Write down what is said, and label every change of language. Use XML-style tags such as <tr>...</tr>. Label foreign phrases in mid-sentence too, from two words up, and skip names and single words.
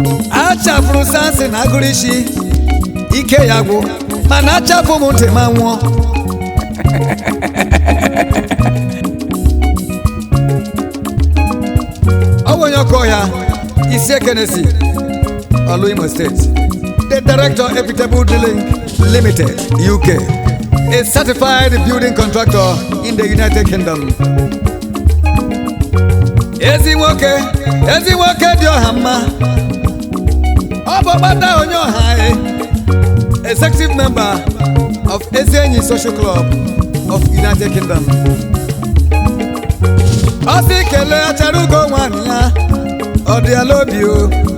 <ig>A chafuru Samson Agurishi, ike ya gwụ, mana a chafu m ntị ma nwụọ. Ọ bụ onye ọkụ ọhịa, Isi Ekenesi, Olu Imo State.</ig> <en>The director, Equitable Drilling Limited, U K. A certified building contractor in the United Kingdom.</en> <ig>Ezi nwoke, ezi nwoke dị ọha mma. Ọ bụ ọgbata onye ọha, eh.</ig> <en>Executive member of Ezi Enyi Social Club of United Kingdom.</en> <ig>Ọ sị kelee achara ugo nwaanyị ya, ọ dị ya n'obi o.</ig>